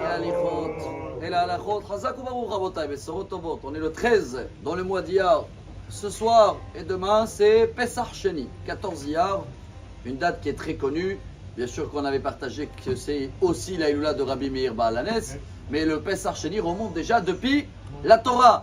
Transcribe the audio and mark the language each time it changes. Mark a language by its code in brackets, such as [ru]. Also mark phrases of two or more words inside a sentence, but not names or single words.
[he] ההליכות, אל ההלכות. חזק וברוך רבותיי, בשורות טובות. [fr] On est le 13 dans le mois d'Iyar. Ce soir et demain, c'est Pesach Sheni, 14 Iyar, une date qui est très connue. Bien sûr qu'on avait partagé que c'est aussi la Iloula de Rabbi Meir Baal HaNes, mais le Pesach Sheni remonte déjà depuis la Torah.